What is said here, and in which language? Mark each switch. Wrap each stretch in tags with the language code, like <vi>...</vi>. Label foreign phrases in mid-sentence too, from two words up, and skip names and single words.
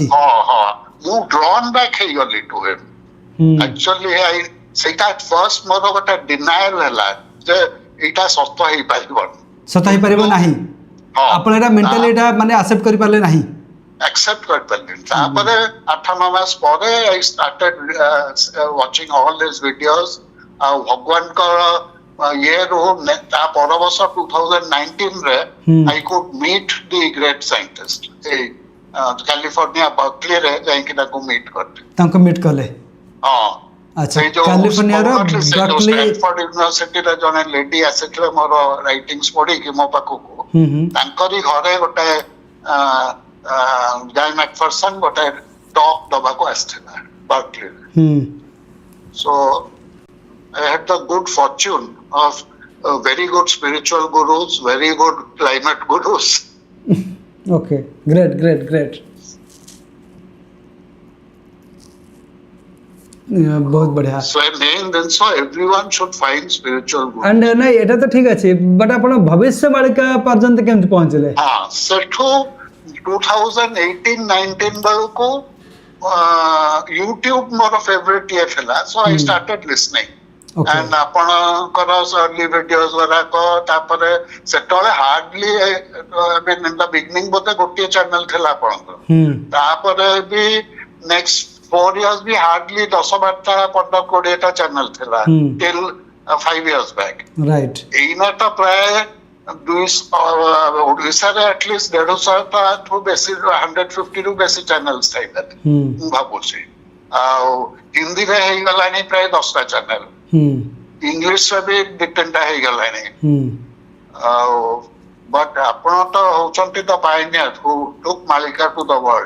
<or>ହଁ ମୁଁ</or> <en>drawn back</en> <or>ହେଇଗଲି</or> <en>to him actually</en> <or>ସେଇଟା ଫର୍ଷ୍ଟ ମୋର ଗୋଟେ ଡିନାଏଲ ହେଲା ଯେ ଏଇଟା ସତ ହେଇପାରିବ ନାହିଁ ଆପଣ ଏଟା ମେଣ୍ଟାଲି ଏଟା ମାନେ ଆକ୍ସେପ୍ଟ କରି ପାରିଲେ ନାହିଁ? accept କରିପାରିଲିନି। ତାପରେ 8-9 ମାସ ପରେ</or> <en>I started watching all his videos</en> <or>ଆଉ ଭଗବାନଙ୍କର ଇଏରୁ ତା ପର ବର୍ଷ 2019 ରେ</or> <en>I could meet the great scientist</en> <or>ଏଇ କାଲିଫର୍ଣ୍ଣିଆ ବର୍କଲିରେ ଯାଇକି ତାଙ୍କୁ ମିଟ୍ କଲି। ତାଙ୍କୁ ମିଟ୍ କଲେ? ହଁ ଆଚ୍ଛା କାଲିଫର୍ଣ୍ଣିଆର ବର୍କଲି ଷ୍ଟାନଫୋର୍ଡ ୟୁନିଭର୍ସିଟିରେ ଜଣେ ଲେଡି ଆସିଥିଲେ ମୋର ରାଇଟିଂସ୍ ପଢିକି ମୋ ପାଖକୁ ତାଙ୍କରି ଘରେ ଗୋଟେ ଗାଇ ମ୍ୟାକଫର୍ସନ୍ ଗୋଟେ ଟକ୍ ଦବାକୁ ଆସିଥିଲା ବର୍କଲିରେ।</or> <en>So I had the good fortune of very good spiritual gurus, very good climate gurus. Okay, great.</en> <hi>बहुत बढ़िया।</hi> <en>So main ଜିନିଷ everyone should find spiritual gurus.</en> <or>And ନାଇଁ ଏଟା ତ ଠିକ ଅଛି ବଟ୍ ଆପଣ ଭବିଷ୍ୟ ବାଳିକା ପର୍ଯ୍ୟନ୍ତ କେମିତି ପହଞ୍ଚିଲେ? ହଁ ସେଠୁ 2018-19 ବେଳକୁ YouTube ମୋର ଫେଭରେଟ୍ ଇଏ ଥିଲା</or> <en>so I started listening and</en> <or>ଆପଣଙ୍କର</or> <en>early videos</en> <or>ଗୁଡାକ ତାପରେ ସେତେବେଳେ ହାର୍ଡଲି</or> <en>I mean in the beginning</en> <or>ବୋଧେ ଗୋଟିଏ ଚ୍ୟାନେଲ ଥିଲା ଆପଣଙ୍କର ତାପରେ ବି</or> <en>next 4 years</en> <or>ବି ହାର୍ଡଲି 10-12ଟା 15-20ଟା ଚ୍ୟାନେଲ ଥିଲା</or> <en>till 5 years back right</en> <or>ଏଇନା ତ ପ୍ରାୟ ଓଡ଼ିଶାରେ ଆଟଲିଷ୍ଟ 150ଠୁ ବେଶୀ 150 ରୁ ବେଶୀ ଚ୍ୟାନେଲ ଥାଇପାରେ ମୁଁ ଭାବୁଛି ଆଉ ହିନ୍ଦୀରେ ହେଇଗଲାଣି ପ୍ରାୟ 10ଟା ଚ୍ୟାନେଲ ଇଂଲିଶରେ ବି 2-3ଟା ହେଇଗଲାଣି ଆଉ ବଟ୍ ଆପଣ ତ ହଉଛନ୍ତି</or> <en>the pioneer who took Malika to the world.</en>